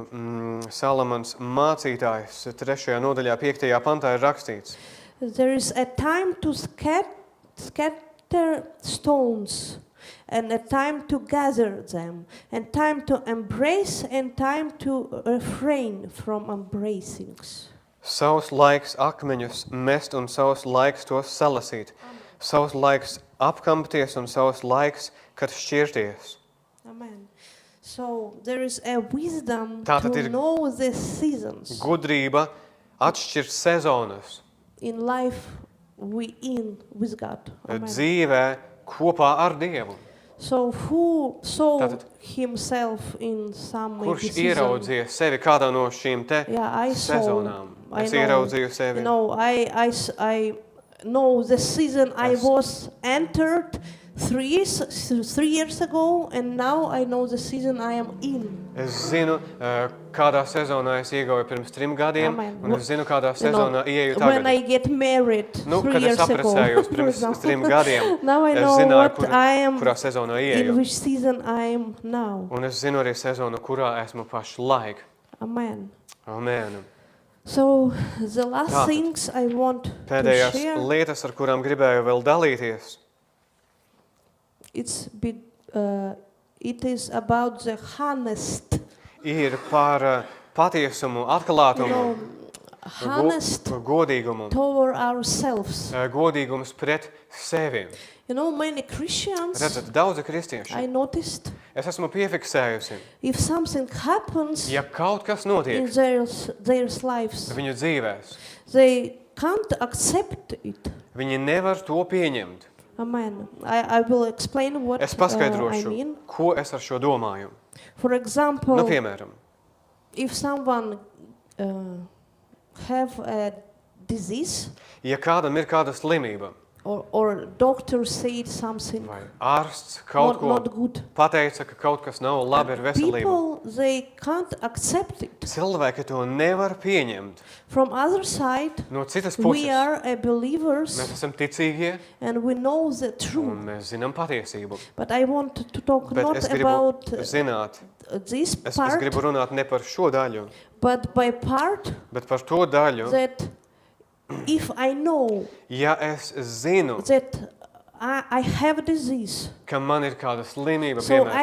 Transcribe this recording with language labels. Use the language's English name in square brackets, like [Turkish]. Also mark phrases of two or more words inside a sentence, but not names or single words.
[Latvian] Salamans mācītājs 3. nodaļā 5. pantā ir rakstīts: [English] there is a time to scatter stones, and a time to gather them, and time to embrace, and time to refrain from embracing. [Latvian] Savs laiks akmeņus mest un savs laiks tos salasīt. Savs laiks apkampties un savs laiks, kad šķirties. [English] Amen. So there is a wisdom [Latvian] Tātad [English] to [Latvian] ir [English] know the seasons [Latvian] Gudrība atšķirt sezonas [English] in life we in with God. Amen. [Latvian] dzīvē kopā ar Dievu. [English] So who saw [Latvian] Tātad- [English] himself in some maybe [Latvian] Kurš [English] season? [Latvian] ieraudzīja sevi kādā no šīm te [English] Yeah, I saw. [Latvian] sezonām? [English] I [Latvian] Es [English] know. [Latvian] ieraudzīju sevi. [English] You know, I know the season I [Latvian] Es- [English] was entered 3 years ago, and now I know the season I am in. [Latvian] Es zinu, kādā sezonā es iegāju pirms 3 gadiem, [English] Amen. [Latvian] un es zinu, kādā [English] You know, [Latvian] sezonā ieeju [English] when [Latvian] tagad. [English] I get married [Latvian] Nu, [English] 3 [Latvian] kad es [English] years ago, [Latvian] apprecējos [English] for [Latvian] pirms [English] example. [Latvian] 3 gadiem, [English] Now I [Latvian] es [English] know [Latvian] zināju, [English] what I am, [Latvian] kurā sezonā [English] in [Latvian] ieeju. [English] which season I am now. [Latvian] Un es zinu arī sezonu, kurā esmu pašlaik. [English] Amen. Amen. So the last [Latvian] Tātad, [English] things I want to [Latvian] Pēdējās [English] share, [Latvian] lietas, ar kurām gribēju vēl dalīties, [English] it is about the honest, [Latvian] ir par patiesumu, [English] you [Latvian] atklātumu, [English] know, honest [Latvian] godīgumu, [English] toward ourselves. [Latvian] godīgums pret sevi. [English] You know, many Christians, [Latvian] Redzat, daudzi kristieši, [English] I noticed, [Latvian] es esmu piefiksējusi, [English] if something happens [Latvian] ja kaut kas [English] in [Latvian] notiek [English] their lives, [Latvian] viņu dzīvēs, [English] they can't accept it. [Latvian] viņi nevar to pieņemt. [English] Amen. I will explain what [Latvian] Es [English] I [Latvian] paskaidrošu, [English] mean. [Latvian] ko es ar šo domāju. [English] For example, [Latvian] Nu, piemēram, [English] if someone have a disease, [Latvian] ja kādam ir kāda slimība, [English] or doctor said something [Latvian] vai ārsts kaut ko [English] not good, [Latvian] pateica, ka kaut kas nav labi ar veselību, [English] people, they can't accept it. [Latvian] cilvēki to nevar pieņemt. [English] From other side, [Latvian] No citas [English] we [Latvian] puses, [English] are a believers [Latvian] mēs esam ticīgie [English] and we know the [Latvian] un [English] truth. [Latvian] mēs zinām patiesību. [English] But I want to talk [Latvian] Bet [English] not [Latvian] es gribu [English] about [Latvian] zināt, [English] this [Latvian] es [English] part, [Latvian] gribu runāt ne par šo daļu, [English] but by part [Latvian] bet par to daļu, [English] that if I know [Latvian] ja es zinu, [English] that I have a disease, [Latvian] ka man ir kāda slimība, [English] so I